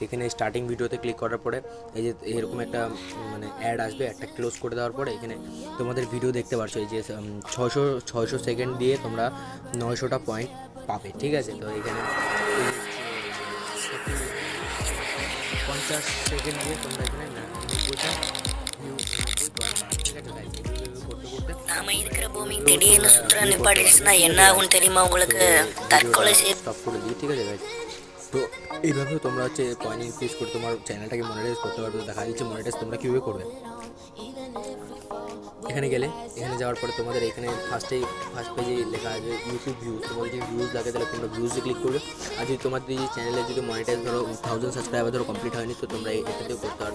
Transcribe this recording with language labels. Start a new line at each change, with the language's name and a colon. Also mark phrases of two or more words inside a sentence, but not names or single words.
Bangla: এখানে
English: starting video
Bangla: ক্লিক করার পরে এই যে এরকম একটা মানে অ্যাড আসবে, একটা ক্লোজ করে দেওয়ার পরে এখানে তোমাদের ভিডিও দেখতে পাচ্ছ। এই যে 600 সেকেন্ড দিয়ে তোমরা 900টা পয়েন্ট পাবে, ঠিক আছে। তো এখানে 50 সেকেন্ড দিয়ে তোমরা এখানে 90টা
Tamil: நாம இருக்கிற பூமி திடீர்னு சுற்றுலா நிப்பாட்டிடுச்சுன்னா என்ன ஆகும்னு தெரியுமா உங்களுக்கு? தற்கொலை
Bangla: স্টপ করে দিই, ঠিক আছে গাইজ। তো এইভাবেও তোমরা হচ্ছে
English: point increase
Bangla: করে তোমার চ্যানেলটাকে মনিটাইজ করতে পারবে। দেখা যাচ্ছে মনিটাইজ তোমরা কীভাবে করবে। এখানে যাওয়ার পরে তোমাদের এখানে
English: first page
Bangla: লেখা আছে
English: YouTube views.
Bangla: তোমাদের যদি ভিউজ লাগে তাহলে তোমরা ভিউজে ক্লিক করবে। আর যদি তোমার যদি চ্যানেলে যদি মনিটাইজ ধরো 1000 সাবস্ক্রাইবার ধরো কমপ্লিট হয়নি, তো তোমরা এটাতেও করতে পারবে।